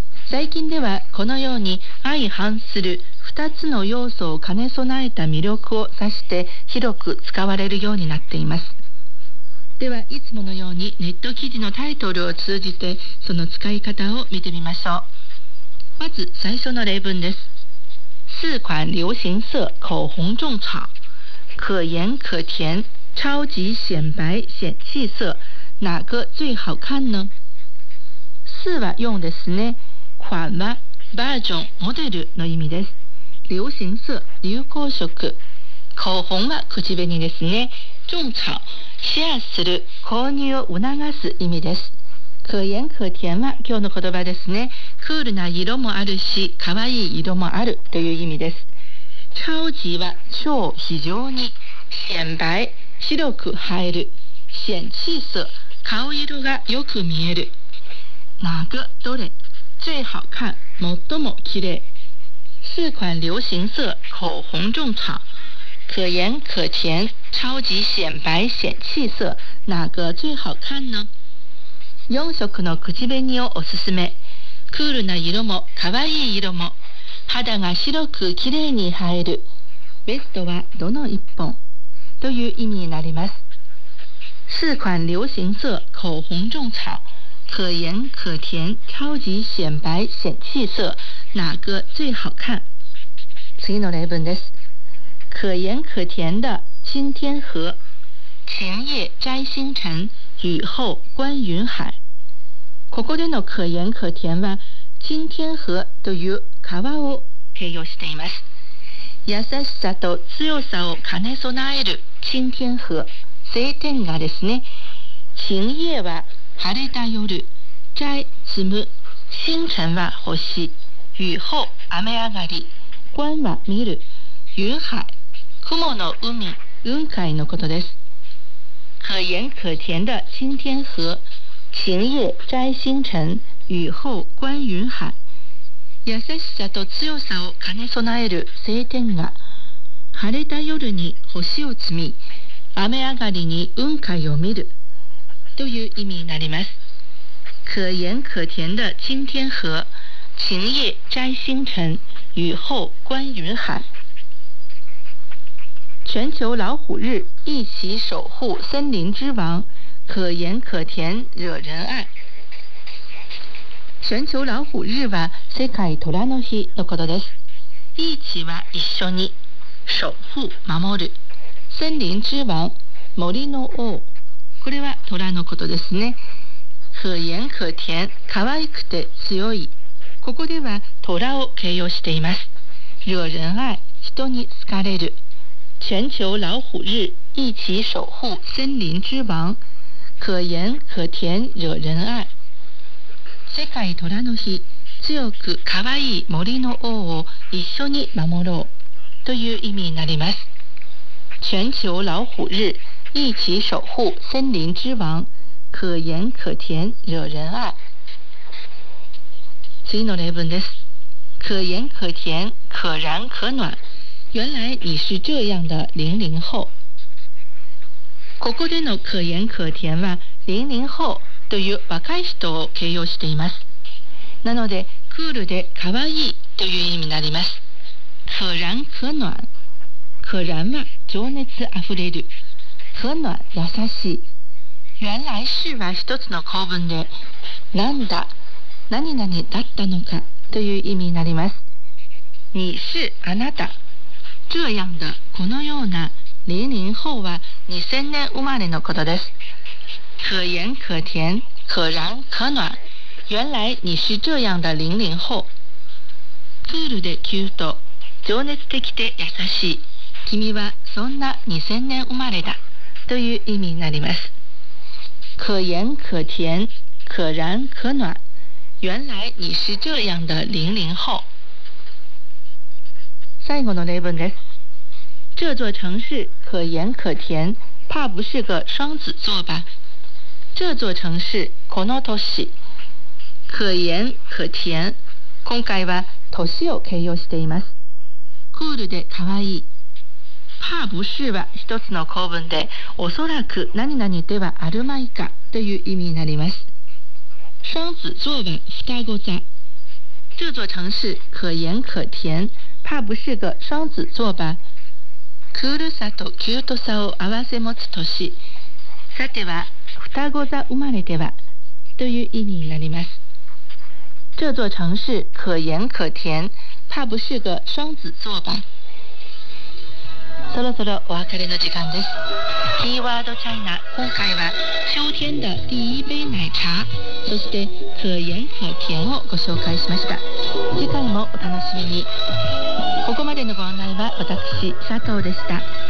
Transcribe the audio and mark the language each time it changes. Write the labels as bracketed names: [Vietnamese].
[Japanese] 最近ではこのように相反する2つの要素を兼ね備えた魅力を指して広く使われるようになっています。ではいつものようにネット記事のタイトルを通じてその使い方を見てみましょう。まず最初の例文です。 [Chinese] 四款流行色口红种草，可盐可甜，超级显白显气色，哪个最好看呢？ [Japanese] 四は用ですね、款はバージョン、モデルの意味です。流行色、流行色。口紅は口紅ですね。种草、シェアする、購入を促す意味です。可言可甜は今日の言葉ですね。クールな色もあるし可愛い色もあるという意味です。超级は超、非常に。显白、白く映える。显气色、顔色がよく見える。哪个、どれ。最好看、最も綺麗。 [Chinese] 四款流行色口红种草，可盐可甜，超级显白显气色，哪个最好看呢？ [Japanese] 四色の口紅をおすすめ。クールな色も可愛い色も、肌が白く綺麗に映える。ベストはどの一本という意味になります。 [Chinese] 四款流行色口红种草，可盐可甜，超级显白显气色，哪个最好看？ [Japanese] 次の例文です。 [Chinese] 可盐可甜的青天河，前夜摘星辰，雨后观云海。 [Japanese] ここでの可盐可甜は青天河という川を形容しています。優しさと強さを兼ね備える青天河、晴天河ですね。晴夜は晴れた夜、摘積む、星辰は星、雨後雨上がり、观は見る、云海、雲の海、雲海のことです。 [Chinese] 可盐可甜的青天河、晴夜摘星辰、雨后观云海。 [Japanese] 優しさと強さを兼ね備える晴天が、晴れた夜に星を積み、雨上がりに雲海を見るという意味になります。 [Chinese] 可盐可甜的青天河，晴夜摘星辰，雨后观云海。全球老虎日，一起守护森林之王，可盐可甜惹人爱。 [Japanese] 全球老虎日は世界虎の日のことです。一起は一緒に、守護、守る。森林之王、森の王、これは虎のことですね。可盐可甜、可愛くて強い、ここでは虎を形容しています。惹人愛、人に好かれる。 [Chinese] 全球老虎日、一起守護森林之王、可盐可甜惹人愛。 [Japanese] 世界虎の日、強く可愛い森の王を一緒に守ろうという意味になります。 [Chinese] 全球老虎日、一起守护森林之王、可盐可甜惹人愛。 [Japanese] 次の例文です。 [Chinese] 可盐可甜、可燃可暖、原来你是这样的零零后。 [Japanese] ここでの可盐可甜は零零后という若い人を形容しています。なのでクールで可愛いという意味になります。可燃可暖、可燃は情熱あふれる、可暖優しい。原来是は一つの構文で、なんだ、何々だったのかという意味になります。你是、あなた、这样的、このような、零零后は2000年生まれのことです。 [Chinese] 可盐可甜、可燃可暖、原来你是这样的零零后。 [Japanese] クールでキュート、情熱的で優しい、君はそんな2000年生まれだという意味になります。可盐可甜、可燃可暖、原来你是这样的零零后。最後の例文です。 [Chinese] 这座城市可盐可甜、怕不是个双子座吧。这座城市、 [Japanese] この都市、 [Chinese] 可盐可甜、 [Japanese] 今回は都市を形容しています。クールで可愛い、怕不是は一つの構文で、おそらく何々ではあるまいかという意味になります。双子座は双子座、 [Chinese] 这座城市可盐可甜、怕不是个双子座吧。 [Japanese] クールさとキュートさを合わせ持つ都市、さては双子座生まれではという意味になります。 [Chinese] 这座城市可盐可甜、怕不是个双子座吧。 [Japanese] そろそろお別れの時間です。キーワードチャイナ、今回は [Chinese] 秋天的第一杯奶茶、 [Japanese] そして可盐可甜をご紹介しました。次回もお楽しみに。ここまでのご案内は私佐藤でした。